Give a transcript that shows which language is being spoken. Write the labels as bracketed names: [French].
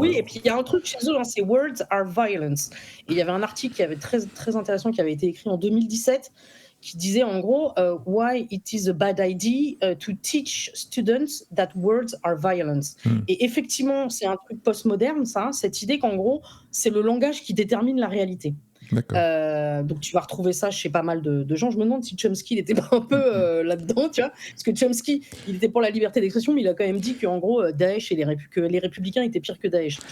[French] Oui, et puis il y a un truc chez eux, hein, c'est [English] Words are violence. [French] Et il y avait un article qui avait très très intéressant qui avait été écrit en 2017. Qui disait en gros [English] why it is a bad idea to teach students that words are violence. [French] Et effectivement, c'est un truc postmoderne, ça, cette idée qu'en gros, c'est le langage qui détermine la réalité. Donc tu vas retrouver ça chez pas mal de gens. Je me demande si Chomsky il était pas un peu là-dedans, tu vois, parce que Chomsky il était pour la liberté d'expression, mais il a quand même dit qu'en gros Daesh et que les républicains étaient pires que Daesh.